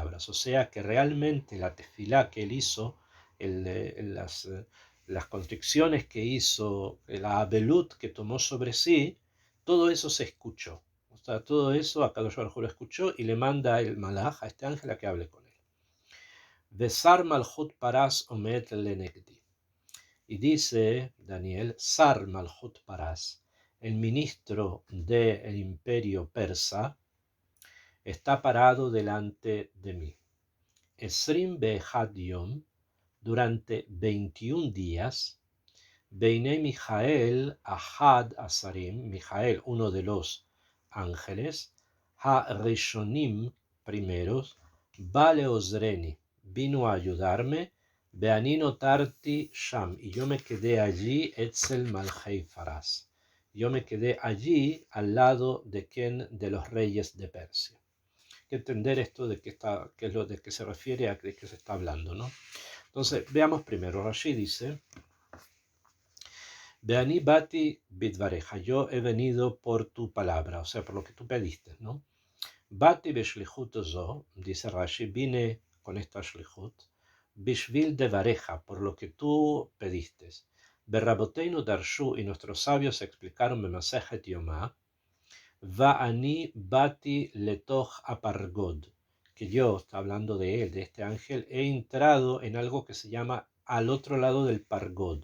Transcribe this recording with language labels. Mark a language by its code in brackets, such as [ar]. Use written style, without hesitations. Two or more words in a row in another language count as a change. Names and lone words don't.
[es] O sea que realmente la tefilá que él hizo, las constricciones que hizo, la abelut que tomó sobre sí, todo eso se escuchó. O sea, todo eso [he] הקדוש ברוך הוא [es] lo escuchó y le manda el malaj a este ángel a que hable con él. [he] ושר מלכות פרס עומד לנגדי. [es] Y dice Daniel, [he] שר מלכות פרס, [es] el ministro del imperio persa, está parado delante de mí. [he] עשרים ואחד יום, [es] durante 21 días, [he] והנה מיכאל אחד השרים, [es] Mijael, uno de los ángeles, ha-rishonim, primeros, [he] בא לעזרני, [es] vino a ayudarme, [he] ואני נותרתי שם, [es] y yo me quedé allí, [he] אצל מלכי פרס, [es] yo me quedé allí al lado de quién, de los reyes de Persia. Hay que entender esto de qué es lo de que se refiere, a de qué se está hablando, ¿no? Entonces, veamos primero. Rashi dice, [he] ואני באתי בדבריך, [es] yo he venido por tu palabra, o sea, por lo que tú pediste, ¿no? [he] באתי בשליחות זו, [es] dice Rashi, vine con esta shlichut, [he] בשביל דבריך, [es] por lo que tú pediste. [he] ורבותינו דרשו, [es] y nuestros sabios explicaron [he] במסכת יומא ואני באתי לתוך הפרגוד, [es] que yo, está hablando de él, de este ángel, he entrado en algo que se llama al otro lado del pargod.